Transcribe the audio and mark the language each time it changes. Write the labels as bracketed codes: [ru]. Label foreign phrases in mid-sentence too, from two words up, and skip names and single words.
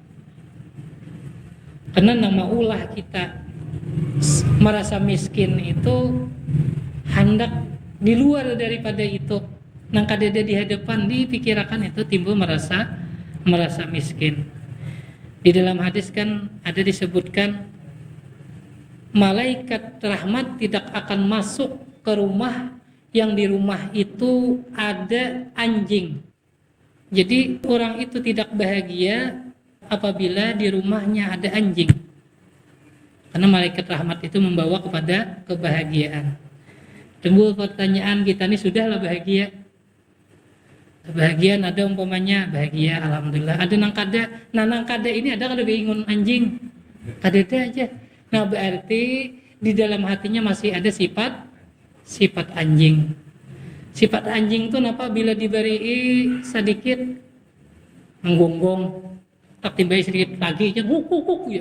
[bjn] Karena nama ulah kita merasa miskin itu hendak di luar daripada itu, nang kadada di hadapan dipikirkan itu timbul merasa miskin. [id] Di dalam hadis kan ada disebutkan, malaikat rahmat tidak akan masuk ke rumah yang di rumah itu ada anjing. Jadi orang itu tidak bahagia apabila di rumahnya ada anjing. Karena malaikat rahmat itu membawa kepada kebahagiaan. Timbul pertanyaan, kita ini sudahlah bahagia. Kebahagiaan ada umpamanya bahagia, alhamdulillah. [bjn] Ada nang kada ini ada kada bingung anjing. Kada aja. [id] Nah berarti di dalam hatinya masih ada sifat anjing. Sifat anjing itu napa bila diberi sedikit menggonggong, tak timbai sedikit lagi aja huk ya.